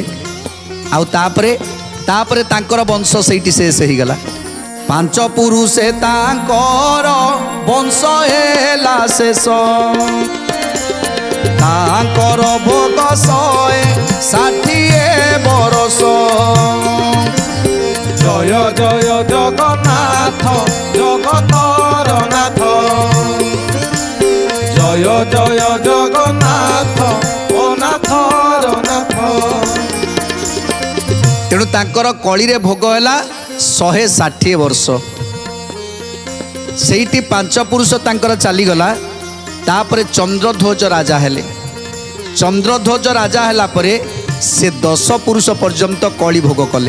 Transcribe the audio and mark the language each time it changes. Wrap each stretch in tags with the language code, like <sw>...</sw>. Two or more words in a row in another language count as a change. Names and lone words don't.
<or>ଆଉ ତାପରେ ତାଙ୍କର ବଂଶ ସେଇଠି ଶେଷ ହେଇଗଲା। 5 ପୁରୁଷେ ତାଙ୍କର ବଂଶ ହେଲା ଶେଷ। ତାଙ୍କର ଭୋଗ 160 ବରଷ। ଜୟ ଜୟ ଜଗନ୍ନାଥ ଜଗତର ନାଥ ଜୟ ଜୟ ଜଗନ୍ନାଥ ଅନାଥର ନାଥ। ତେଣୁ ତାଙ୍କର କଳିରେ ଭୋଗ ହେଲା 160 ବର୍ଷ। ସେଇଠି 5 ପୁରୁଷ ତାଙ୍କର ଚାଲିଗଲା। ତାପରେ ଚନ୍ଦ୍ରଧ୍ୱଜ ରାଜା ହେଲେ। ଚନ୍ଦ୍ରଧ୍ୱଜ ରାଜା ହେଲା ପରେ ସେ 10 ପୁରୁଷ ପର୍ଯ୍ୟନ୍ତ କଳି ଭୋଗ କଲେ।</or>